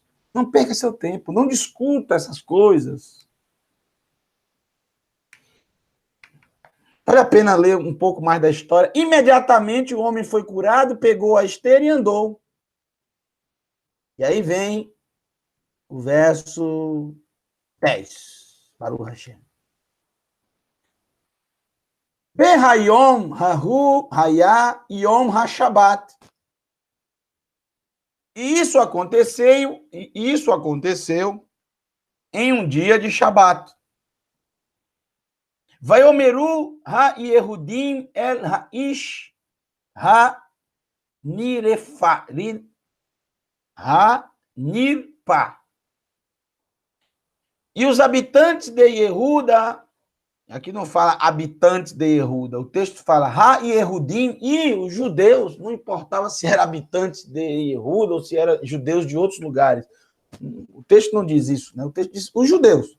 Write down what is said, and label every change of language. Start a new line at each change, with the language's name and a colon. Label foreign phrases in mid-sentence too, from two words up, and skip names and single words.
Portuguese: Não perca seu tempo, não discuta essas coisas. Vale a pena ler um pouco mais da história. Imediatamente o homem foi curado, pegou a esteira e andou. E aí vem o verso 10.
Hebrew: Baruch Hashem. Behayom hahu hayá yom hashabat.
Portuguese: E isso aconteceu em um dia de Shabat.
Hebrew: Vayomeru ha-Yehudim el ha-Ish ha-Nirpa.
Portuguese: E os habitantes de Yehuda, aqui não fala habitantes de Yehuda, o texto fala ha-Yehudim, e os judeus, não importava se eram habitantes de Yehuda ou se eram judeus de outros lugares. O texto não diz isso, né? O texto diz os judeus.